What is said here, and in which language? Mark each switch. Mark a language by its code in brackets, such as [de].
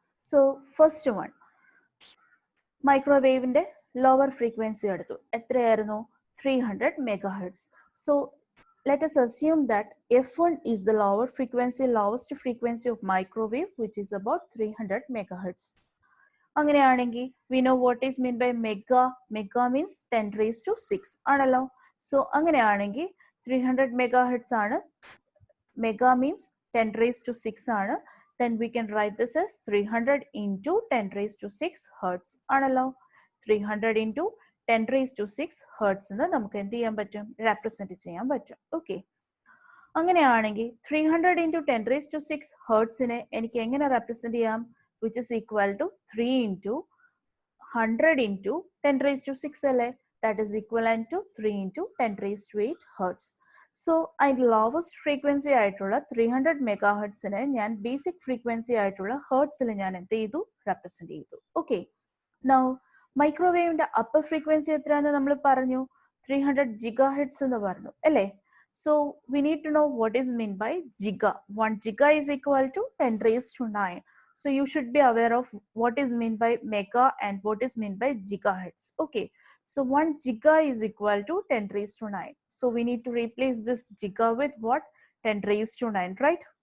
[ml] So first one മൈക്രോവേവിന്റെ lower frequency എടുത്തു. എത്രയായിരുന്നു? 300 megahertz. [en] So let us assume that F1 is the lowest frequency of microwave, which is about 300 megahertz. [ml] അങ്ങനെയാണെങ്കിൽ [en] we know what is meant by mega. Mega means 10 raised to 6 [ml] ആണല്ലോ. So അങ്ങനെയാണെങ്കിൽ 300 megahertz ആണ്. [en] Mega means 10 raised to 6 [ml] ആണ്. [en] Then we can write this as 300 into 10 raised to 6 hertz [ml] ആണല്ലോ. 300 into 10 raised to 6 hertz എന്ന് നമുക്ക് എന്ത് ചെയ്യാൻ പറ്റും? റെപ്രസെന്റ് ചെയ്യാൻ പറ്റും. ഓക്കെ, അങ്ങനെയാണെങ്കിൽ 300 into 10 raised to 6 hertzനെ എനിക്ക് എങ്ങനെ റെപ്രസെന്റ് ചെയ്യാം? [en] which is equal to 3 into 100 into 10 raised to 6 [ml] അല്ലേ? [en] that is equivalent to 3 into 10 raised to 8 hertz. [ml] So അതിന്റെ ലോവസ്റ്റ് ഫ്രീക്വൻസി ആയിട്ടുള്ള 300 മെഗാഹെർട്സിനെ ഞാൻ ബേസിക് ഫ്രീക്വൻസി ആയിട്ടുള്ള ഹെർട്സിൽ ഞാൻ എന്ത് ചെയ്തു? റെപ്രസെന്റ് ചെയ്തു. ഓക്കെ, നൗ മൈക്രോവേവിന്റെ അപ്പർ ഫ്രീക്വൻസി എത്രയാണെന്ന് നമ്മൾ പറഞ്ഞു? 300 ജിഗാഹെർട്സ് എന്ന് പറഞ്ഞു അല്ലേ? [en] So we need to know what is meant by giga. 1 giga is equal to 10 raised to 9. So you should be aware of what is meant by mega and what is meant by gigahertz. Okay, so 1 giga is equal to 10 raised to 9. So we need to replace this giga with what? 10 raised to 9, right?